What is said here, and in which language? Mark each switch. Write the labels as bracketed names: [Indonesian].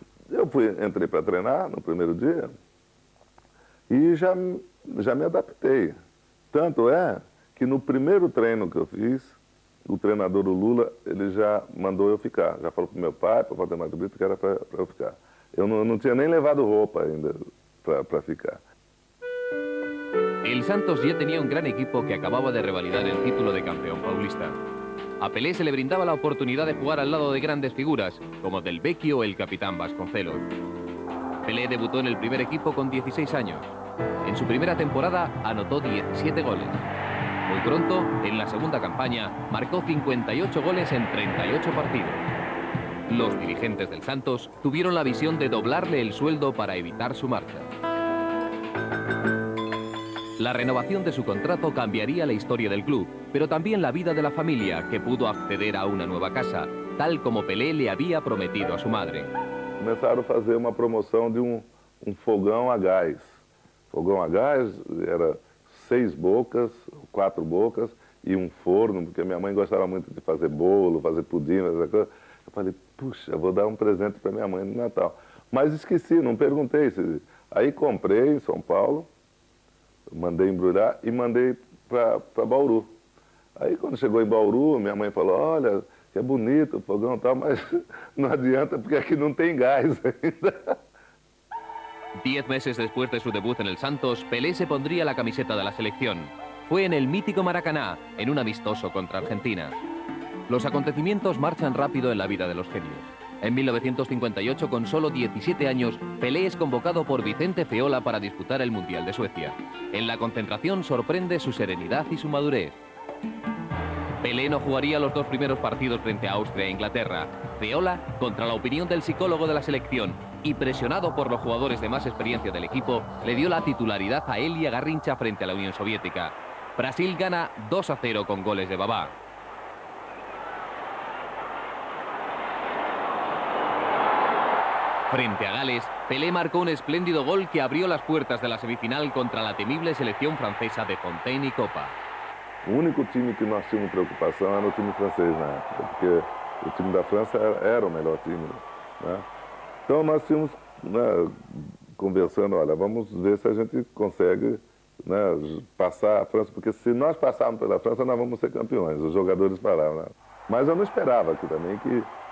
[Portuguese] Eu entrei para treinar no primeiro dia e já me adaptei. Tanto é que no primeiro treino que eu fiz, o treinador, o Lula, ele já mandou eu ficar. Já falou para o meu pai, para o Valdemar de Brito, que era para eu ficar. Eu não tinha nem levado roupa ainda para ficar. [Spanish] El Santos ya tenía un gran equipo que acababa de revalidar el título de campeón paulista. A Pelé se le brindaba la oportunidad de jugar al lado de grandes figuras, como Del Vecchio o el capitán Vasconcelos. Pelé debutó en el primer equipo con 16 años. En su primera temporada anotó 17 goles. Muy pronto, en la segunda campaña, marcó 58 goles en 38 partidos. Los dirigentes del Santos tuvieron la visión de doblarle el sueldo para evitar su marcha. La renovación de su contrato cambiaría la historia del club, pero también la vida de la familia, que pudo acceder a una nueva casa, tal como Pelé le había prometido a su madre. [Portuguese] Começaram a fazer uma promoção de um fogão a gás. Fogão a gás era 6 bocas, 4 bocas e um forno, porque minha mãe gostava muito de fazer bolo, fazer pudim, essa coisa. Eu falei, puxa, vou dar um presente para minha mãe no Natal. Mas esqueci, não perguntei. Aí comprei em São Paulo, mandei embrulhar e mandei para Bauru. Aí quando chegou em Bauru, minha mãe falou, olha, que é bonito o fogão e tal, mas não adianta porque aqui não tem gás ainda. [Spanish] 10 meses después de su debut en el Santos, Pelé se pondría la camiseta de la selección. Fue en el mítico Maracaná, en un amistoso contra Argentina. Los acontecimientos marchan rápido en la vida de los genios. En 1958, con solo 17 años, Pelé es convocado por Vicente Feola para disputar el Mundial de Suecia. En la concentración sorprende su serenidad y su madurez. Pelé no jugaría los 2 primeros partidos frente a Austria e Inglaterra. Feola, contra la opinión del psicólogo de la selección y presionado por los jugadores de más experiencia del equipo, le dio la titularidad a él y a Garrincha frente a la Unión Soviética. Brasil gana 2-0 con goles de Babá. Frente a Gales, Pelé marcó un espléndido gol que abrió las puertas de la semifinal contra la temible selección francesa de Fontaine y Copa. [Portuguese] O único time que nós tínhamos preocupação era o time francês na época, porque o time da França era o melhor time, né? Então nós tínhamos, né, conversando, olha, vamos ver se a gente consegue, né, passar a França, porque se nós passarmos pela França, nós vamos ser campeões, os jogadores falaram, né? Mas eu não esperava aqui também que